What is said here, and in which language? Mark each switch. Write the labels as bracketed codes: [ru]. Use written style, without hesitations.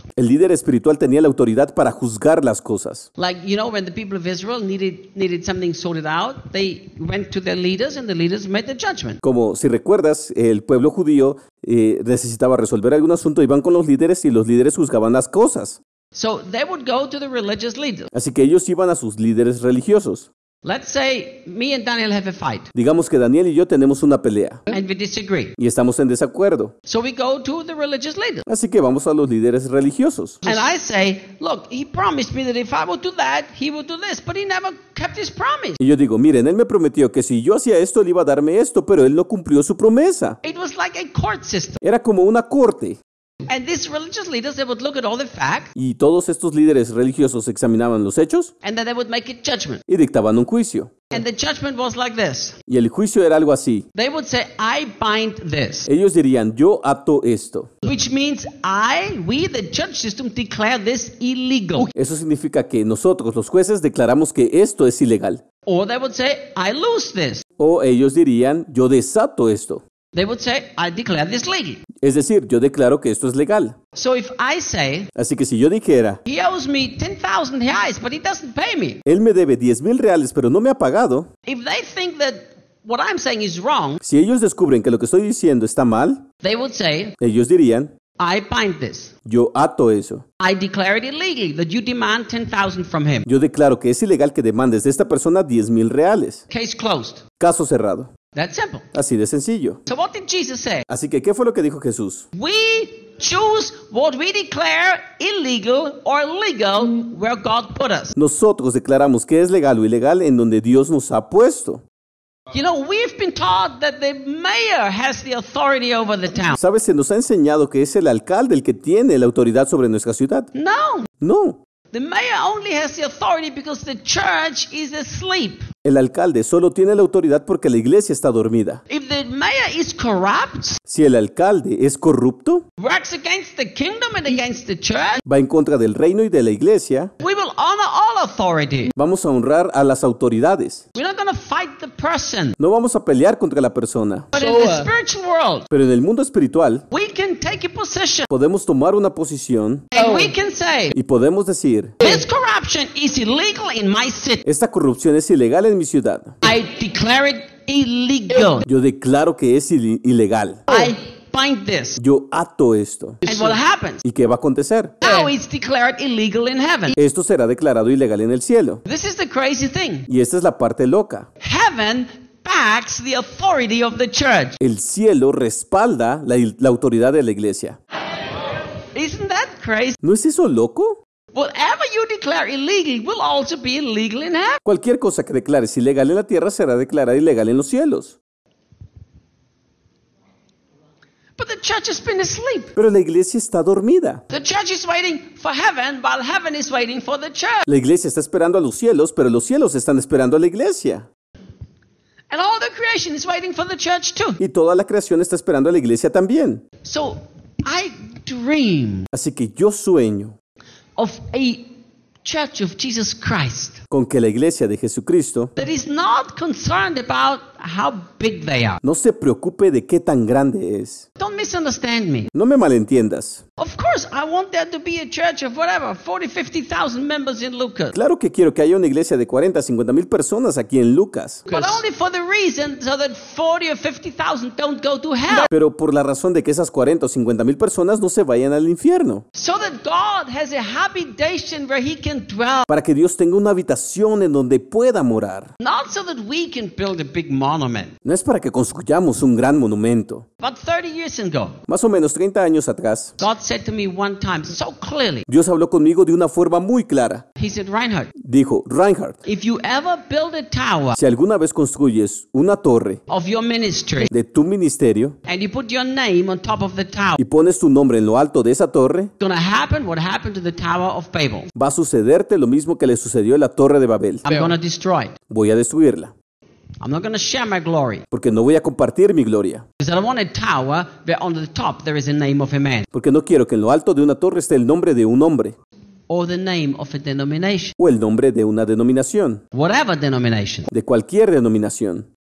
[es] El líder espiritual tenía la autoridad para juzgar las cosas. [en] Like, you know, when the people of Israel needed something sorted out, they went to their leaders and the leaders made the judgment. [es] Como si recuerdas, el pueblo judío necesitaba resolver algún asunto, iban con los líderes y los líderes juzgaban las cosas. [en] So they would go to the religious leaders. [es] Así que ellos iban a sus líderes religiosos. [en] Let's say me and Daniel have a fight. [es] Digamos que Daniel y yo tenemos una pelea. [en] And we disagree. [es] Y estamos en desacuerdo. [en] So we go to the religious leader. [es] Así que vamos a los líderes religiosos. [en] And I say, look, he promised me that if I would do that, he would do this, but he never kept his promise. [es] Y yo digo, miren, él me prometió que si yo hacía esto, él iba a darme esto, pero él no cumplió su promesa. [en] It was like a court system. [es] Era como una corte. [en] And these religious leaders, they would look at all the facts. [es] Y todos estos líderes religiosos examinaban los hechos. [en] And then they would make a judgment. [es] Y dictaban un juicio. [en] And the judgment was like this. [es] Y el juicio era algo así. [en] They would say, I bind this. [es] Ellos dirían, yo ato esto. [en] Which means we, the judge system, declare this illegal. [es] Eso significa que nosotros, los jueces, declaramos que esto es ilegal. [en] Or they would say, I lose this. [es] O ellos dirían, yo desato esto. [en] They would say, I declare this legal. [es] Es decir, yo declaro que esto es legal. [en] So if I say, [es] así que si yo dijera, [en] he owes me 10,000 reais, but he doesn't pay me. [es] Él me debe 10,000 reales, pero no me ha pagado. [en] If they think that what I'm saying is wrong, [es] si ellos descubren que lo que estoy diciendo está mal, [en] they would say, [es] ellos dirían, [en] I bind this. [es] Yo ato eso. [en] I declare it illegal that you demand 10,000 from him. [es] Yo declaro que es ilegal que demandes de esta persona 10,000 reales. [en] Case closed. [es] Caso cerrado. [en] That's simple. [es] Así de sencillo. [en] So what did Jesus say? [es] Así que, ¿qué fue lo que dijo Jesús? [en] We choose what we declare illegal or legal where God put us. [es] Nosotros declaramos qué es legal o ilegal en donde Dios nos ha puesto. [en] You know, we've been taught that the mayor has the authority over the town. [es] ¿Sabes? Se nos ha enseñado que es el alcalde el que tiene la autoridad sobre nuestra ciudad. [en] No. [es] No. [en] The mayor only has the authority because the church is asleep. [es] El alcalde solo tiene la autoridad porque la iglesia está dormida. [en] If the mayor is corrupt, [es] si el alcalde es corrupto, [en] works against the kingdom and against the church, [es] va en contra del reino y de la iglesia, [en] we will honor all authority. [es] Vamos a honrar a las autoridades. [en] We're not gonna fight the person. [es] No vamos a pelear contra la persona. [en] But in the spiritual world, [es] pero en el mundo espiritual, [en] we can take a position. [es] Podemos tomar una posición, [en] and we can say, [es] y podemos decir, [en] this corruption is illegal in my city. [es] Esta corrupción es ilegal en mi ciudad. [en] I declare it illegal. [es] Yo declaro que es ilegal. [en] I bind this. [es] Yo ato esto. [en] And what happens? [es] ¿Y qué va a acontecer? [en] Now it's declared illegal in heaven. [es] Esto será declarado ilegal en el cielo. [en] This is the crazy thing. [es] Y esta es la parte loca. [en] Heaven backs the authority of the church. [es] El cielo respalda la autoridad de la iglesia. [en] Isn't that crazy? [es] ¿No es eso loco? [en] Whatever you declare illegal will also be illegal in heaven. [es] Cualquier cosa que declares ilegal en la tierra será declarada ilegal en los cielos. [en] But the church has been asleep. [es] Pero la iglesia está dormida. [en] The church is waiting for heaven while heaven is waiting for the church. [es] La iglesia está esperando a los cielos, pero los cielos están esperando a la iglesia. [en] And all the creation is waiting for the church too. [es] Y toda la creación está esperando a la iglesia también. [en] So I dream. [es] Así que yo sueño. [en] Of a church of Jesus Christ. [es] Con que la iglesia de Jesucristo. [en] That is not concerned about how big they are. [es] No se preocupe de qué tan grande es. [en] Don't misunderstand me. [es] No me malentiendas. [en] Of course, I want there to be a church of whatever, 40,000-50,000 members in Lucas. [es] Claro que quiero que haya una iglesia de 40,000-50,000 personas aquí en Lucas. [en] But only for the reason so that 40,000 or 50,000 don't go to hell. [es] Pero por la razón de que esas 40,000 or 50,000 personas no se vayan al infierno. [en] So that God has a habitation where He can dwell. [es] Para que Dios tenga una habitación en donde pueda morar. [en] Not so that we can build a big monument. [es] No es para que construyamos un gran monumento. [en] But 30 years ago. [es] Más o menos 30 años atrás. [en] God said to me one time so clearly. [es] Dios habló conmigo de una forma muy clara. [en] He said, Reinhard. [es] Dijo, Reinhard. [en] If you ever build a tower. [es] Si alguna vez construyes una torre. [en] Of your ministry. [es] De tu ministerio. [en] And you put your name on top of the tower. [es] Y pones tu nombre en lo alto de esa torre. [en] It's gonna happen what happened to the Tower of Babel. [es] Va a sucederte lo mismo que le sucedió a la Torre de Babel. [en] I'm gonna destroy it. [es] Voy a destruirla. [en] I'm not going to share my glory. [es] Porque no voy a compartir mi gloria. [en] Because I don't want a tower where on the top there is the name of a man. [es] Porque no quiero que en lo alto de una torre esté el nombre de un hombre. [en] Or the name of a denomination. [es] O el nombre de una denominación. [en] Whatever denomination. [es] De cualquier denominación.